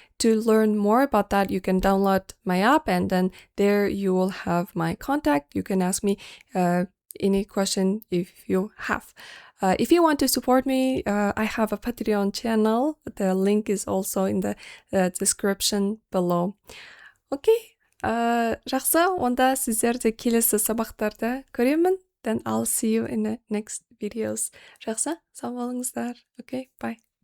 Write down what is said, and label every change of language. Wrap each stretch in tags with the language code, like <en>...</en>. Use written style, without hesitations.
<en>To learn more about that, you can download my app, and then there you will have my contact. You can ask me any question if you have. If you want to support me, I have a Patreon channel. The link is also in the description below.</en> <kk>Okay, жақсы, онда сіздерді келесі сабақтарда көремін.</kk> <en>Then I'll see you in the next videos.</en> <kk>Жақсы, сау болыңыздар.</kk> <en>Okay, bye.</en>